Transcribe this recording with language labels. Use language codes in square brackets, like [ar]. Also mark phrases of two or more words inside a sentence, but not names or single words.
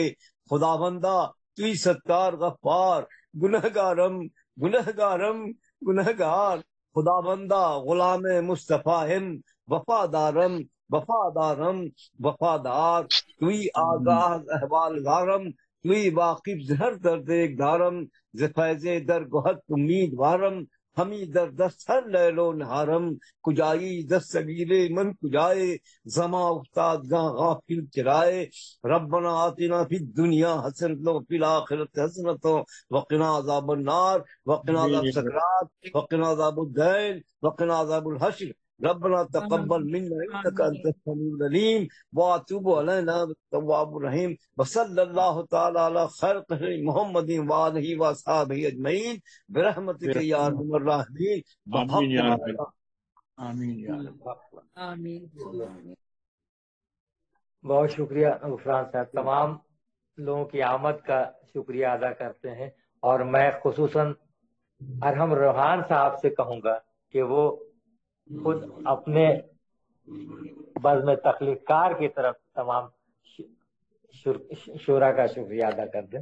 [fa] خدا بندہ تو ہی ستار غفار، گنہگارم گنہگارم گنہگار، خدا بندہ غلام مصطفیٰ ہم، وفادارم وفادارم وفادار، تو ہی آگاہ احوال گارم، توی واقف زہر درد ایک دارم ز فیض در گہت امید وارم ہمی در دست ہر لیل و نہارم کجائی دست سبیل من کجائے زما افتاد گاہ غافل چرائے [ar] ربنا آتنا فی الدنیا حسنۃ وفی الآخرۃ حسنۃ وقنا عذاب النار وقنا عذاب سکرات وقنا عذاب الدین وقنا عذاب الحشر ربنا تقبل منا انك انت السميع العليم واتوب علينا التواب الرحيم وصلى الله تعالى على خلقه محمد وآله واصحابه اجمعين برحمتك يا ارحم الراحمين. آمین یا رب. آمین یا رب. آمین. [ur] بہت شکریہ غفران صاحب. تمام لوگوں کی آمد کا شکریہ ادا کرتے ہیں، اور میں خصوصاً ارحم روحان صاحب سے کہوں گا کہ وہ خود اپنے بزم تخلیق کار کی طرف تمام شورا کا شکریہ ادا کر دیں.